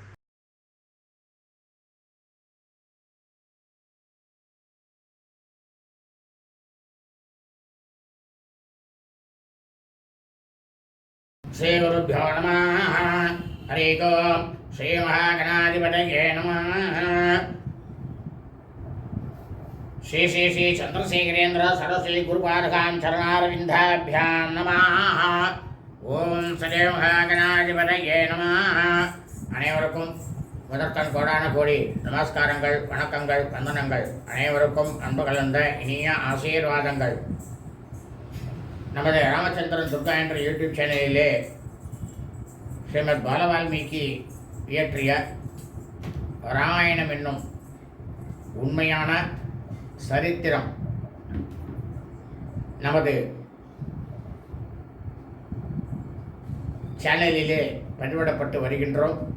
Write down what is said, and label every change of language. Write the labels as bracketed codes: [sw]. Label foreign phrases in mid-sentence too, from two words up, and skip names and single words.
[sa] श्री गुरुभ्यो नमः. हरि ओम्। श्री महागणाधिपतये नमः. श्री श्री श्री चंद्रशेखरेन्द्र सरस्वती गुरुपादकां चरणारविन्दाभ्यां नमः. ओम् सदेव महागणाधिपतये नमः. [ta] அனைவருக்கும் முதற்கண் கோடான கோடி நமஸ்காரங்கள், வணக்கங்கள், வந்தனங்கள். அனைவருக்கும் அன்பு கலந்த இனிய ஆசீர்வாதங்கள். நமது ராமச்சந்திரன் துர்கா என்ற யூடியூப் சேனலிலே ஸ்ரீமத் பாலவால்மீகி இயற்றிய ராமாயணம் என்னும் உண்மையான சரித்திரம் நமது சேனலிலே பதிவிடப்பட்டு வருகின்றோம்.